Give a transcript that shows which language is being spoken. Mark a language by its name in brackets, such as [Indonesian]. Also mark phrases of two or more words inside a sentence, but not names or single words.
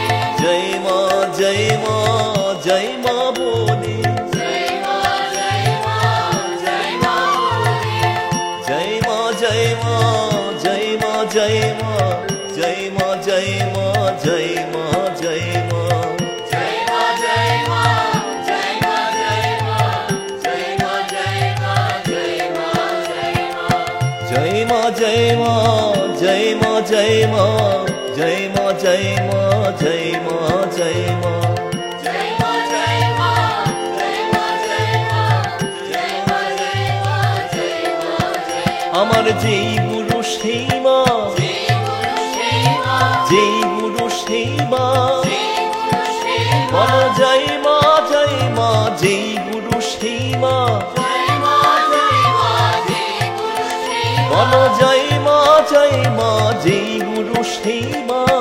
[Bangla] জয় মা জয় মা জয় মা বলে। জয় মা জয় মা জয় মা বলে। জয় মা জয় মা জয় মা জয় মা জয় মা জয় মা জয় মা জয় মা। [Hindi] जय मां जय मां जय मां जय मां जय मां जय मां जय मां जय मां जय मां जय मां जय मां जय मां जय मां जय मां जय मां जय [Bangla] আমার যেই গুরু সেই মা যেই গুরু সেই মা যেই গুরু সেই মা বলো জয় মা জয় মা যেই গুরু সেই মা বলো জয় মা জয় মা যেই গুরু সেই মা।